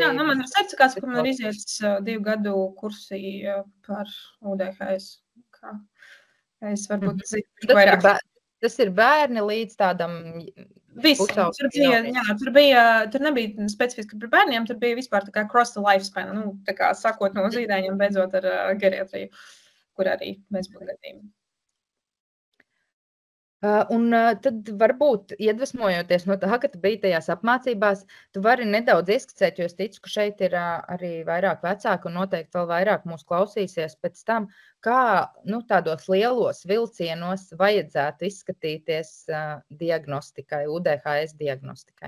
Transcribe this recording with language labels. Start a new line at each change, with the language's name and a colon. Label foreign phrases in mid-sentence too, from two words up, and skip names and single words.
Latvian: Jā, man ir certifikāts, kur man ir iziets 2 gadu kursi par UDHS. Es varbūt zinu vairāk. Tas ir bērni līdz tādam... Tur nebija specifiski par bērniem, tur bija vispār tā kā
English: cross the lifespan,
Latvian: tā kā sakot no zīdaiņiem, beidzot ar geriatriju, kur arī mēs būtu gadījumi. Un tad varbūt, iedvesmojoties no tā, ka tu biji tajās apmācībās, tu vari nedaudz ieskicēt, jo es ticu, ka šeit ir arī vairāk vecāku un noteikti vēl vairāk mūs klausīsies pēc tam, kā tādos lielos vilcienos vajadzētu izskatīties diagnostikai, UDHS diagnostikai.